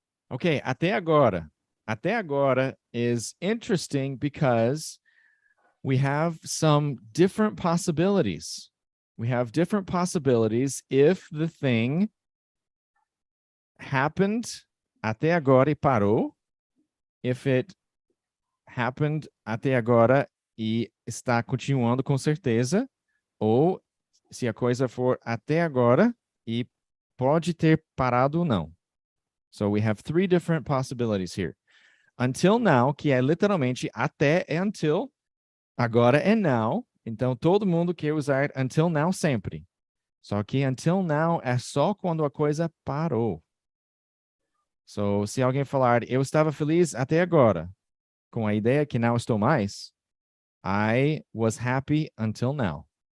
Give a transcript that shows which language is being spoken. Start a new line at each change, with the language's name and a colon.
English: Ok, até agora is interesting because we have some different possibilities. We have different possibilities if the thing happened
Portuguese: até agora e parou,
English: if it happened
Portuguese: até agora e está continuando com certeza, ou se a coisa for até agora e pode ter parado ou não.
English: So we have 3 different possibilities here.
Portuguese: Until now, que é literalmente até é until, agora é now. Então, todo mundo quer usar until now sempre. Só que until now é só quando a coisa parou. So, se alguém falar, eu estava feliz até agora, com a ideia que não estou mais,
English: I was happy until now.